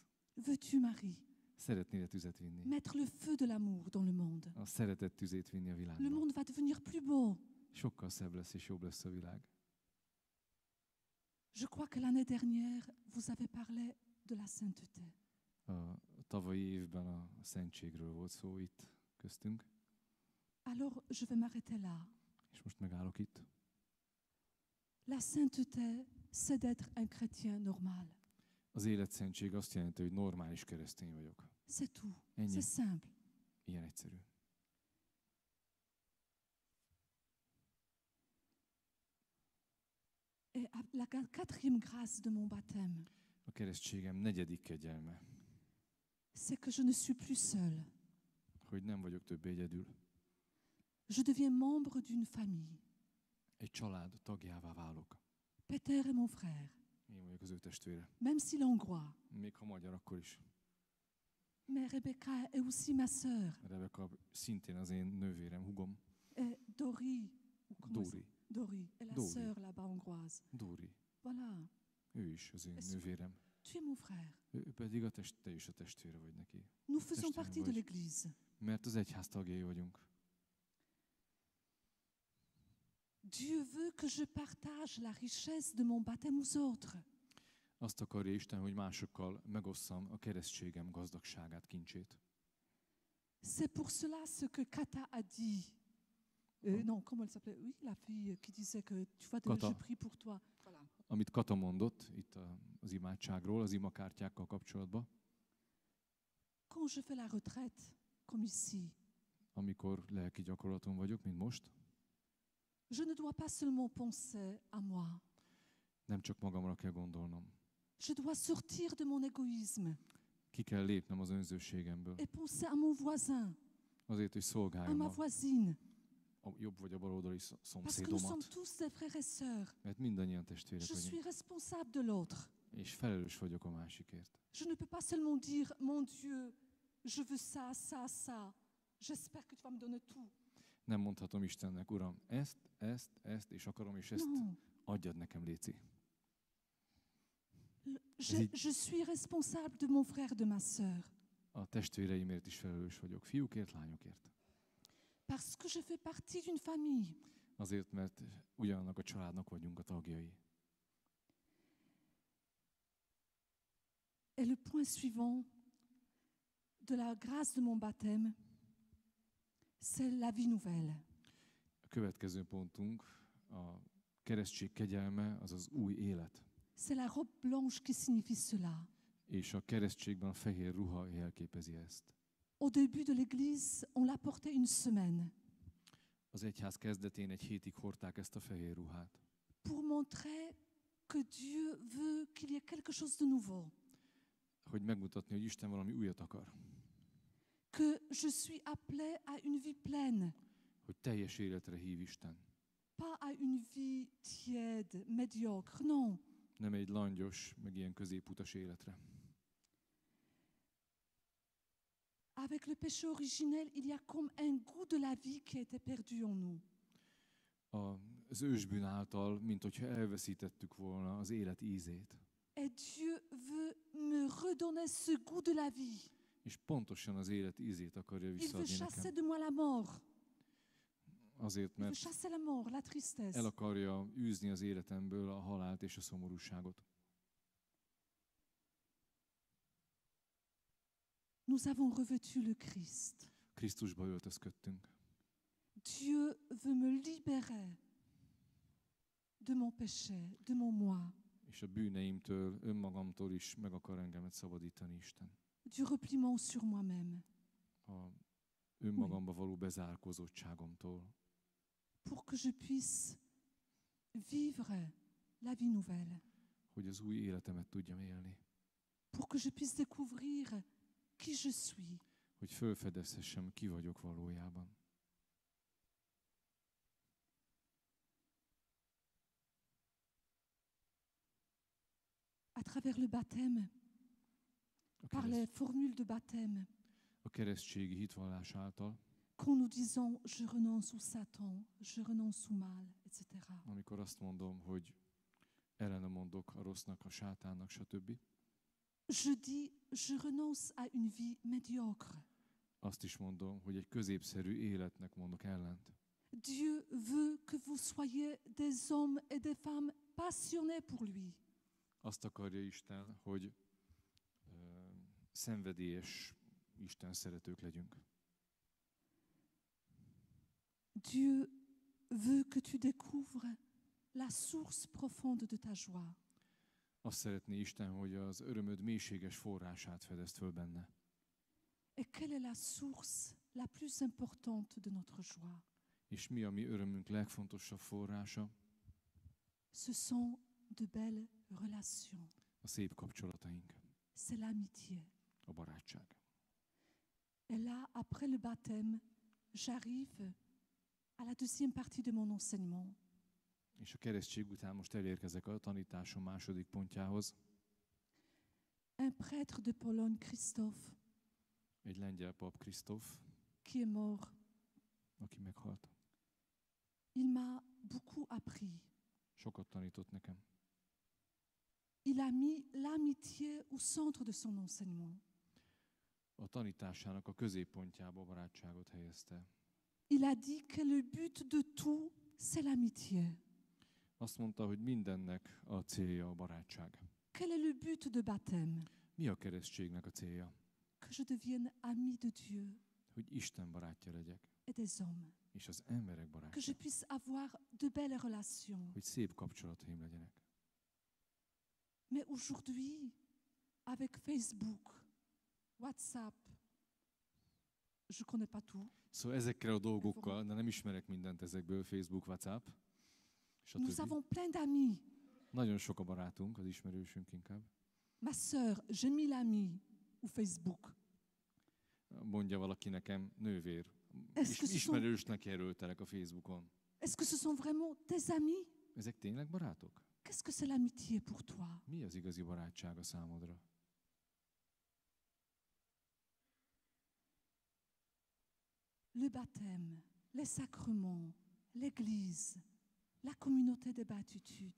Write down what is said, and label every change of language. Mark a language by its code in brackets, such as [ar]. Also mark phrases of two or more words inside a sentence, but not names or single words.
[fr] Veux-tu, Marie, [hu] szeretnél tüzet vinni. [fr] mettre le feu de l'amour dans le monde? [hu] A szeretet tüzét vinni a [fr] Le [hu] világba. [fr] monde va devenir plus beau. [hu] Sokkal szebb lesz és jobb lesz a világ. [fr] Je crois que l'année dernière, vous avez parlé de la sainteté. [hu] A tavalyi évben a szentségről volt szó itt köztünk, [fr] Alors, je vais m'arrêter là. [hu] és most megállok itt. [fr] La sainteté, c'est d'être un chrétien normal. [hu] Az életszentség azt jelenti, hogy normális keresztény vagyok. [fr] C'est tout. [hu] Ennyi. [fr] C'est simple. [hu] Ilyen egyszerű. [fr] Et la quatrième grâce de mon baptême, [hu] A keresztségem negyedik kegyelme, [fr] c'est que je ne suis plus seule. [hu] hogy nem vagyok többé egyedül. [fr] Je deviens membre d'une famille. [hu] Egy család tagjává válok. [fr] Peter est mon frère, [hu] Én vagyok az ő testvére. [fr] même s'il est hongrois. [hu] Még ha magyar, akkor is. [fr] Mais Rebecca est aussi ma sœur. [hu] Rebeka szintén az én nővérem, hugom. [fr] Et Dori, ou comment Dori. Dori est la Dori. sœur là-bas hongroise. Dori. Voilà. [hu] Ő is az én Ez- nővérem. [fr] Tu es mon frère. [hu] Ő pedig te is a testvére vagy neki. [fr] Nous faisons [hu] Testvérem [fr] partie de [hu] vagy. [fr] l'Église. [hu] Mert az egyház tagjai vagyunk. [fr] Dieu veut que je partage la richesse de mon baptême aux autres. [hu] Azt akarja Isten, hogy másokkal megosszam a keresztségem gazdagságát, kincsét. [fr] C'est pour cela ce que Kata a dit. Non, comment elle s'appelait? Oui, la fille qui disait que, tu vois, Kata. je prie pour toi. Voilà. [hu] Amit Kata mondott itt az imádságról, az imakártyákkal kapcsolatban, [fr] Quand je fais la retraite, comme ici, [hu] amikor lelki gyakorlaton vagyok, mint most, [fr] je ne dois pas seulement penser à moi. [hu] nem csak magamra kell gondolnom. [fr] Je dois sortir de mon égoïsme [hu] Ki kell lépnem az önzőségemből, [fr] et penser à mon voisin, [hu] Azért, hogy [fr] à [hu] szolgáljam [fr] ma voisine. [hu] a jobb vagy a baloldali [fr] Parce que nous sommes [hu] szomszédomat, [fr] tous des frères et sœurs. [hu] mert mindannyian testvérek [fr] Je suis [hu] vagyunk, [fr] responsable de l'autre. [hu] és felelős vagyok a másikért. [fr] Je ne peux pas seulement dire, mon Dieu, je veux ça, ça, ça. J'espère que tu vas me donner tout. [hu] Nem mondhatom Istennek, Uram, ezt, és akarom, és ezt [fr] Non. [hu] adjad nekem, léci. [fr] Je suis responsable de mon frère, de ma sœur. [hu] A testvéreimért is felelős vagyok, fiúkért, lányokért. [fr] Parce que je fais partie d'une famille. [hu] Azért, mert ugyanannak a családnak vagyunk a tagjai. [fr] Et le point suivant de la grâce de mon baptême, c'est la vie nouvelle. [hu] A következő pontunk, a keresztség kegyelme, az az új élet. [fr] C'est la robe blanche qui signifie cela. [hu] És a keresztségben a fehér ruha jelképezi ezt. [fr] Au début de l'Église, on la portait une semaine [hu] Az egyház kezdetén egy hétig hordták ezt a fehér ruhát, [fr] pour montrer que Dieu veut qu'il y ait quelque chose de nouveau, [hu] hogy megmutatni, hogy Isten valami újat akar. [fr] que je suis appelée à une vie pleine, [hu] Hogy teljes életre hív Isten. [fr] pas à une vie tiède, médiocre, non. [hu] Nem egy langyos, meg ilyen középutas életre. [fr] Avec le péché originel, il y a comme un goût de la vie qui a été perdu en nous. [hu] Az ősbűn által, mint hogyha elveszítettük volna az élet ízét. [fr] Et Dieu veut me redonner ce goût de la vie. [hu] És pontosan az élet ízét akarja [fr] Il veut [hu] visszaadni [fr] chasser [hu] nekem. [fr] de moi la mort. [hu] Azért, [fr] Il veut [hu] mert [fr] chasser la mort, la tristesse. [hu] el akarja űzni az életemből a halált és a szomorúságot. [fr] Nous avons revêtu le Christ. [hu] Krisztusba öltözködtünk. [fr] Dieu veut me libérer de mon péché, de mon moi, [hu] És a bűneimtől, önmagamtól is meg akar engemet szabadítani Isten. [fr] du repliement sur moi-même, [hu] A önmagamba való bezárkózottságomtól. [fr] pour que je puisse vivre la vie nouvelle, [hu] Hogy az új életemet tudjam élni. [fr] pour que je puisse découvrir qui je suis. [hu] Hogy felfedezhessem, ki vagyok valójában. [fr] À travers le baptême, par les formules de baptême, [hu] A keresztségi hitvallás által, [fr] quand nous disons je renonce au Satan, je renonce au mal, etc. [hu] amikor azt mondom, hogy ellene mondok a rossznak, a sátánnak, stb. [fr] Je dis je renonce à une vie médiocre. [hu] Azt is mondom, hogy egy középszerű életnek mondok ellent. [fr] Dieu veut que vous soyez des hommes et des femmes passionnés pour lui. [hu] Azt akarja Isten, hogy szenvedélyes Isten szeretők legyünk. [fr] Dieu veut que tu découvres la source profonde de ta joie. [hu] Azt szeretné Isten, hogy az örömöd mélységes forrását fedezd föl benne. [fr] Et quelle est la source la plus importante de notre joie? [hu] És mi a mi örömünk legfontosabb forrása? [fr] Ce sont de belles relations. [hu] A szép kapcsolataink, [fr] C'est l'amitié. [hu] a barátság. [fr] Et là, après le baptême, j'arrive à la deuxième partie de mon enseignement. [hu] És a keresztség után most elérkezek a tanításom második pontjához. [fr] Un prêtre de Pologne, Christophe, [hu] Egy lengyel pap, Krisztóf, [fr] qui est mort, [hu] aki meghalt. [fr] il m'a beaucoup appris. [hu] Sokat tanított nekem. [fr] Il a mis l'amitié au centre de son enseignement. [hu] A tanításának a középpontjába a barátságot helyezte. [fr] Il a dit que le but de tout, c'est l'amitié. [hu] Azt mondta, hogy mindennek a célja a barátság. [fr] Quel est le but de baptême? [hu] Mi a keresztségnek a célja? [fr] Que je devienne ami de Dieu [hu] Hogy Isten barátja legyek, [fr] et des hommes. [hu] és az emberek [fr] Que je [hu] barátja. [fr] puisse avoir de belles relations. [hu] Hogy szép kapcsolataim legyenek. [fr] Mais aujourd'hui, avec Facebook, WhatsApp, je ne connais pas tout. [hu] Szóval ezekkel a dolgokkal, de nem ismerek mindent ezekből, Facebook, WhatsApp, [fr] Nous [hu] stb. [fr] avons plein d'amis. [hu] Nagyon sok a barátunk, az ismerősünk inkább. [fr] Ma sœur, j'ai mis l'ami au Facebook. [hu] Mondja valaki nekem, nővér, [fr] Est-ce que ce sont, [hu] ismerősnek jelöltelek a Facebookon. [fr] est-ce que ce sont vraiment tes amis? [hu] Ezek tényleg barátok? [fr] Qu'est-ce que c'est l'amitié pour toi? [hu] Mi az igazi barátság a számodra? [fr] Le baptême, les sacrements, l'Église, la communauté de béatitude.